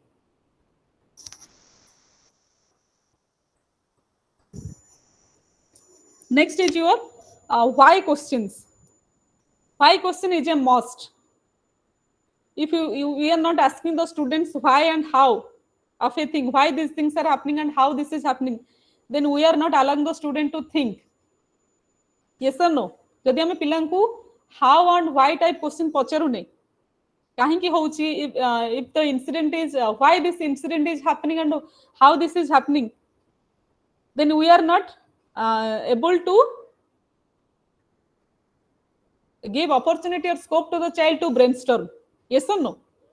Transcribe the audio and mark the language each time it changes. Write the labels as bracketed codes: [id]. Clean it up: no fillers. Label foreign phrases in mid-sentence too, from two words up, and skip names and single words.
[en] Next is your why questions. Why question is a must. If we are not asking the students why and how of a thing, why these things are happening and how this is happening, then we are not allowing the student to think. Yes or no? [or] ଯଦି ଆମ ପିଲା [en] how and why type question [or] ପଚାରୁନେ କହିଁ ହୋଚି [en] if the incident is why this incident is happening and how this is happening, then we are not able to give opportunity or scope to the child to brainstorm. Yes or no?